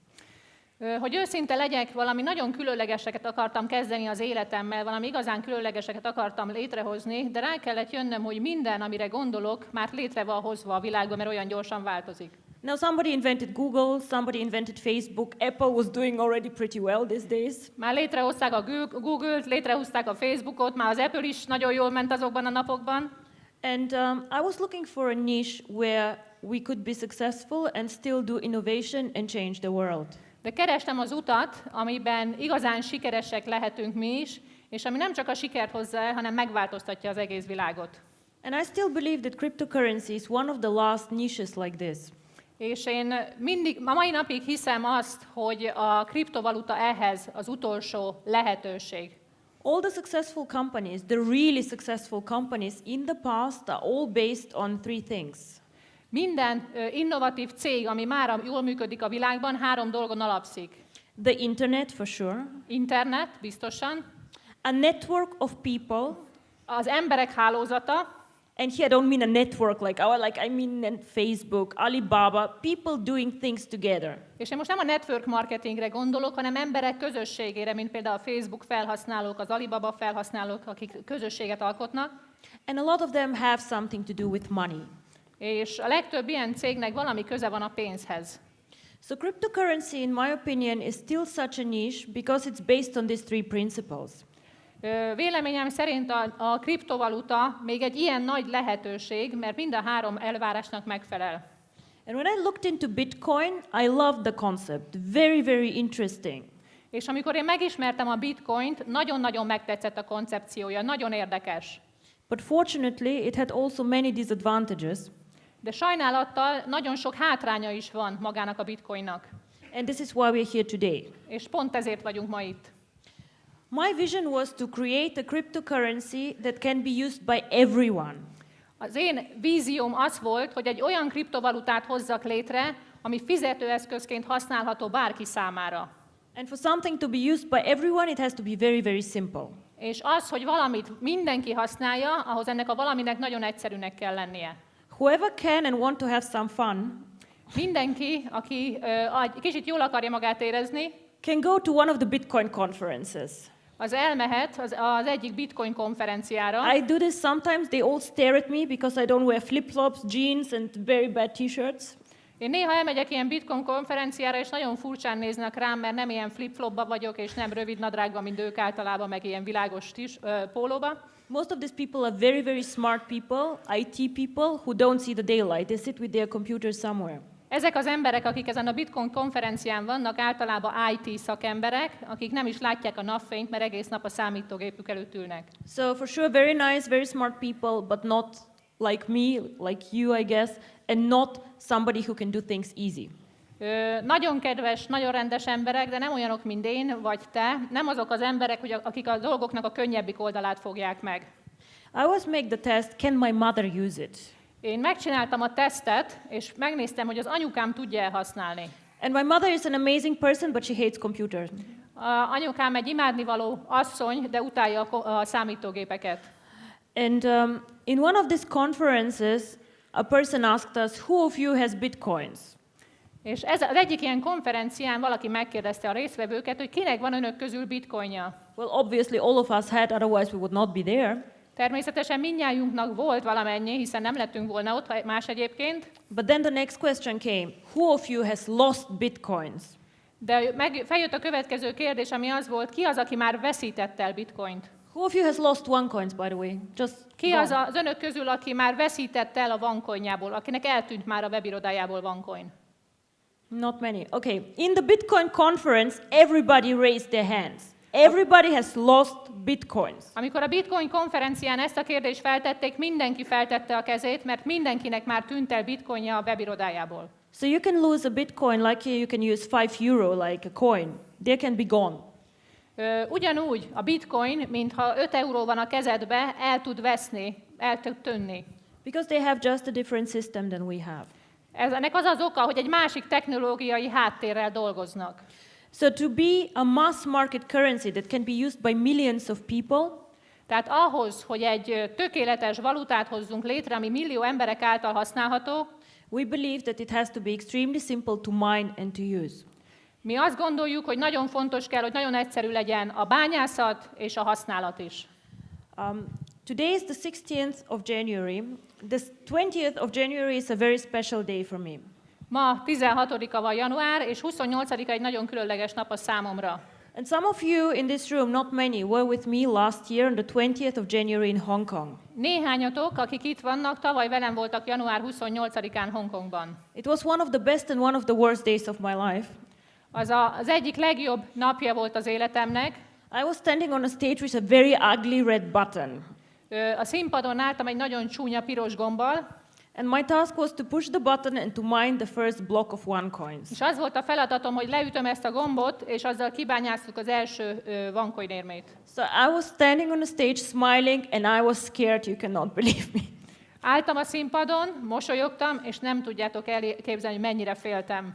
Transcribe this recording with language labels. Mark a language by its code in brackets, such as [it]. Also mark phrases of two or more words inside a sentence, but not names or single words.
[hu] Hogy őszinte legyek, valami nagyon különlegeseket akartam kezdeni az életemmel, valami igazán különlegeseket akartam létrehozni, de rá kellett jönnöm, hogy minden, amire gondolok, már létre van hozva a világban, mert olyan gyorsan változik. [en] Now somebody invented Google, somebody invented Facebook, Apple was doing already pretty well these days. [hu] Már létrehozták a Google-t, létrehozták a Facebookot, már az Apple is nagyon jól ment azokban a napokban. [en] And I was looking for a niche where we could be successful and still do innovation and change the world. [hu] De kerestem az utat, amiben igazán sikeresek lehetünk mi is, és ami nem csak a sikert hozza el, hanem megváltoztatja az egész világot. [en] And I still believe that cryptocurrency is one of the last niches like this. [hu] És én a mai napig hiszem azt, hogy a kriptovaluta ehhez az utolsó lehetőség. [en] All the successful companies, the really successful companies in the past are all based on three things. [hu] Minden innovatív cég, ami már jól működik a világban, 3 dolgon alapszik. [en] The internet, for sure. [hu] Internet, biztosan. [en] A network of people. [hu] Az emberek hálózata. [en] And here I don't mean a network I mean Facebook, Alibaba, people doing things together. [hu] És én most nem a [en] network marketingre [hu] gondolok, hanem emberek közösségére, mint például a Facebook felhasználók, az Alibaba felhasználók, akik közösséget alkotnak. [en] And a lot of them have something to do with money. [hu] És a legtöbb ilyen cégnek valami köze van a pénzhez. [en] So cryptocurrency, in my opinion, is still such a niche because it's based on these three principles. [hu] Véleményem szerint a kriptovaluta még egy ilyen nagy lehetőség, mert mind a 3 elvárásnak megfelel. [en] And when I looked into Bitcoin, I loved the concept. Very, very interesting. [hu] És amikor én megismertem a Bitcoint, nagyon-nagyon megtetszett a koncepciója, nagyon érdekes. [en] But fortunately, it had also many disadvantages. [hu] De sajnálattal nagyon sok hátránya is van magának a Bitcoinnak. [en] And this is why we're here today. [hu] És pont ezért vagyunk ma itt. [en] My vision was to create a cryptocurrency that can be used by everyone. [hu] Az én vízióm az volt, hogy egy olyan kriptovalutát hozzak létre, ami fizetőeszközként használható bárki számára. [en] And for something to be used by everyone, it has to be very, very simple. [hu] És az, hogy valamit mindenki használja, ahhoz ennek a valaminek nagyon egyszerűnek kell lennie. [en] Whoever can and want to have some fun, [hu] mindenki, aki kicsit jól akarja magát érezni, [en] can go to one of the Bitcoin conferences. [hu] Az elmehet az egyik Bitcoin konferenciára. [en] I do this sometimes. They all stare at me because I don't wear flip-flops, jeans and very bad t-shirts. [hu] Én néha elmegyek ilyen Bitcoin konferenciára, és nagyon furcsán néznek rám, mert nem ilyen flip-flopba vagyok, és nem rövid nadrágban, mint ők általában, meg ilyen világos pólóba. [en] Most of these people are very, very smart people, IT people, who don't see the daylight. They sit with their computer somewhere. [hu] Ezek az emberek, akik ezen a Bitcoin konferencián vannak, általában IT szakemberek, akik nem is látják a napfényt, mert egész nap a számítógépük előtt ülnek. [en] So for sure, very nice, very smart people, but not like me, like you, I guess, and not somebody who can do things easy. [hu] Nagyon kedves, nagyon rendes emberek, de nem olyanok, mint én vagy te. Nem azok az emberek, akik a dolgoknak a könnyebbik oldalát fogják meg. [en] I always make the test, can my mother use it? [hu] Én megcsináltam a tesztet, és megnéztem, hogy az anyukám tudja használni. [en] And my mother is an amazing person, but she hates computers. [hu] Anyukám egy imádnivaló asszony, de utálja a számítógépeket. [en] And in one of these conferences, a person asked us, who of you has bitcoins? [hu] És az egyik ilyen konferencián valaki megkérdezte a résztvevőket, hogy kinek van önök közül bitcoinja. [en] Well, obviously all of us had, otherwise we would not be there. [hu] Természetesen mindnyájunknak volt valamennyi, hiszen nem lettünk volna ott más egyébként. [en] But then the next question came, who of you has lost bitcoins? [hu] De feljött a következő kérdés, ami az volt, ki az, aki már veszítette el bitcoint? [en] Who of you has lost OneCoins, by the way? Just [hu] ki [en] gone. [hu] az önök közül, aki már veszítette el a OneCoinjából, akinek eltűnt már a webirodájából OneCoin? [en] Not many. Okay. In the Bitcoin conference, everybody raised their hands. Everybody has lost bitcoins. [hu] Amikor a Bitcoin konferencián ezt a kérdést feltették, mindenki feltette a kezét, mert mindenkinek már tűnt el bitcoinja a webirodájából. [en] So you can lose a bitcoin like you can use 5 euro like a coin. They can be gone. [hu] Ugyanúgy a bitcoin, mintha 5 euró van a kezedbe, el tud veszni, el tud tűnni. [en] Because they have just a different system than we have. [hu] Ennek az az oka, hogy egy másik technológiai háttérrel dolgoznak. [en] So to be a mass market currency that can be used by millions of people, [hu] tehát ahhoz, hogy egy tökéletes valutát hozzunk létre, ami millió emberek által használható, [en] we believe that it has to be extremely simple to mine and to use. [hu] Mi azt gondoljuk, hogy nagyon fontos kell, hogy nagyon egyszerű legyen a bányászat és a használat is. [en] Today is the 16th of January. The 20th of January is a very special day for me. [hu] Ma 16-a van január, és 28-a egy nagyon különleges nap a számomra. [en] And some of you in this room, not many, were with me last year on the 20th of January in Hong Kong. [hu] Néhányatok, akik itt vannak, tavaly velem voltak január 28-án Hongkongban. [en] It was one of the best and one of the worst days of my life. [hu] Az egyik legjobb napja volt az életemnek. [en] I was standing on a stage with a very ugly red button. [hu] A színpadon álltam egy nagyon csúnya piros gombbal. [en] And my task was to push the button and to mine the first block of OneCoins. [hu] És az volt a feladatom, hogy leütöm ezt a gombot, és azzal kibányáztuk az első OneCoin érmét. [en] So I was standing on a stage smiling and I was scared, you cannot believe me. [hu] Álltam a színpadon, mosolyogtam, és nem tudjátok elképzelni, hogy mennyire féltem.